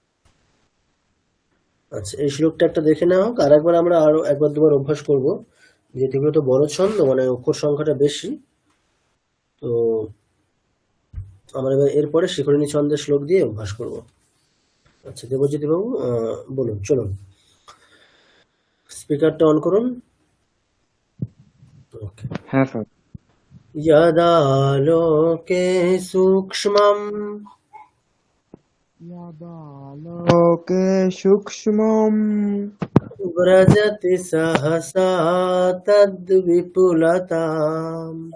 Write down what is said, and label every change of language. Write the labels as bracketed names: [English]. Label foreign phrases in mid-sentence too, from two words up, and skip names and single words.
[Bangla] আচ্ছা এই শ্লোকটা একটা দেখে নেওয়া হোক, আর একবার আমরা আরো একবার দুবার অভ্যাস করব, যেহেতু এগুলো তো বড় ছন্দ, মানে অক্ষর সংখ্যাটা বেশি, তো আমরা এবার এরপরে শিখরিণী ছন্দের শ্লোক দিয়ে অভ্যাস করব। আচ্ছা দেবজ্যোতি বাবু বলুন, চলুন স্পিকারটা অন করুন। ওকে। হ্যাঁ স্যার। [Sanskrit] यदा लोके सूक्ष्मम् लोके सूक्ष्मम व्रजति सहसा तद्विपुलताम्